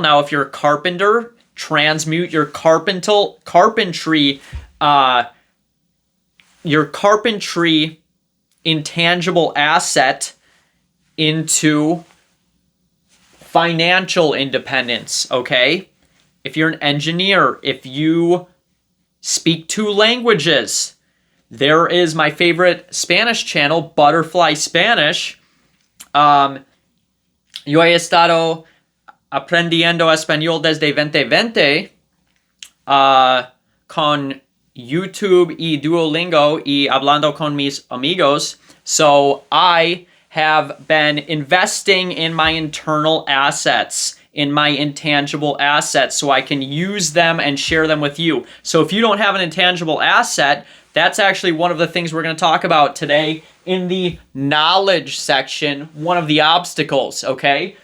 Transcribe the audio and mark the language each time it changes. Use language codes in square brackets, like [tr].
[en] Now, if you're a carpenter, transmute your carpentry intangible asset into financial independence, okay? If you're an engineer, if you speak 2 languages, there is my favorite Spanish channel, Butterfly Spanish. [es] Yo he estado aprendiendo español desde 2020 con YouTube y Duolingo y hablando con mis amigos. [en] So I have been investing in my internal assets, in my intangible assets, so I can use them and share them with you. So if you don't have an intangible asset, that's actually one of the things we're going to talk about today in the knowledge section, one of the obstacles, okay?